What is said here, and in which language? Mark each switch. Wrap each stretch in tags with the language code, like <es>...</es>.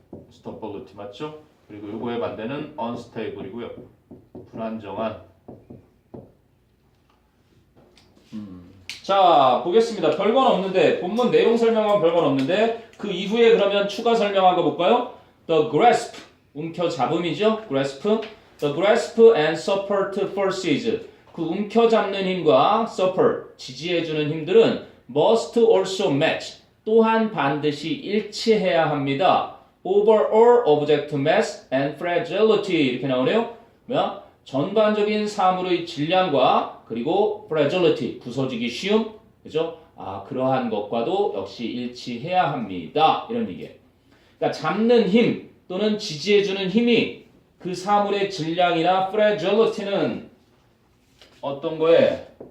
<ko>stability 맞죠? 그리고 요거의 반대는 unstable이고요. 불안정한. 자, 보겠습니다. 별건 없는데, 본문 내용 설명은 별건 없는데, 그 이후에 그러면 추가 설명한 거 볼까요?</ko> <en>The grasp,</en> <ko>움켜잡음이죠?</ko> <en>grasp. The grasp and support forces.</en> <ko>그 움켜잡는 힘과 support, 지지해주는 힘들은</ko> <en>must also match,</en> <ko>또한 반드시 일치해야 합니다.</ko> <en>overall object mass and fragility.</en> <ko>이렇게 나오네요. 뭐야? 전반적인 사물의 질량과 그리고 fragility, 부서지기 쉬움, 그죠? 그러한 것과도 역시 일치해야 합니다. 이런 얘기예요. 그러니까 잡는 힘 또는 지지해주는 힘이 그 사물의 질량이나 fragility는 어떤 거에?</ko>